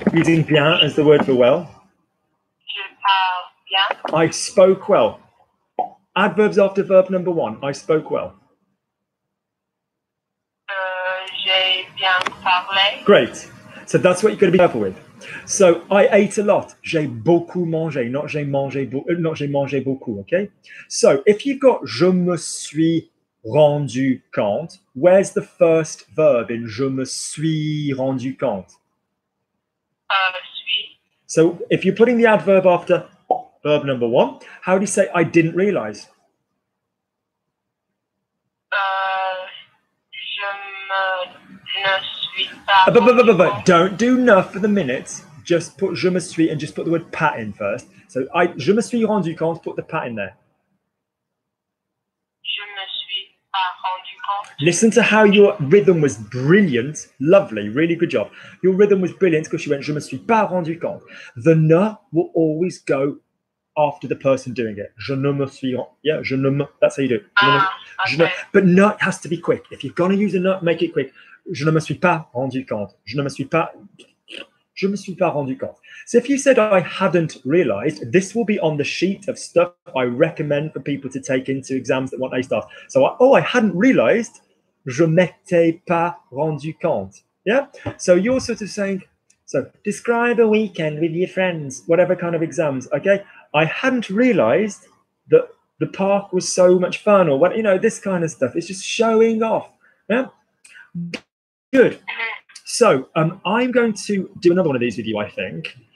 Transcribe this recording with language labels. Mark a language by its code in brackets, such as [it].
[en] Using bien as the word for well. [fr] Je bien. [en] I spoke well. Adverbs after verb number 1. I spoke well. [fr] J'ai bien parlé. [en] Great. So that's what you're going to be careful with. So I ate a lot. [fr] J'ai beaucoup mangé, not j'ai mangé beaucoup, okay? [en] So if you've got [fr] je me suis rendu compte, [en] where's the first verb in je me suis rendu compte? [fr] Suis. [en] So if you're putting the adverb after verb number 1, how do you say I didn't realize? [fr] Je ne suis pas rendu compte. [en] Don't do ne for the minute. Just put je me suis and just put the word pas in first. So [fr] je me suis rendu compte, [en] put the pas in there. [fr] Je me suis pas rendu compte. [en] Listen to how your rhythm was brilliant. Lovely, really good job. Your rhythm was brilliant because you went [fr] je me suis pas rendu compte. [en] The ne will always go after the person doing it. [fr] Je ne me suis, yeah, je ne me, that's how you do it. [en] Okay. But ne has to be quick. If you're going to use a ne, make it quick. [fr] Je ne me suis pas rendu compte. Je me suis pas rendu compte. [en] So if you said I hadn't realized, this will be on the sheet of stuff I recommend for people to take into exams that want A stars. So I hadn't realized, [fr] je m'étais pas rendu compte. [en] Yeah. So you're sort of saying, so describe a weekend with your friends, whatever kind of exams. Okay. I hadn't realized that the park was so much fun, or what, you know, this kind of stuff. It's just showing off. Yeah. Good. So I'm going to do another one of these with you, I think.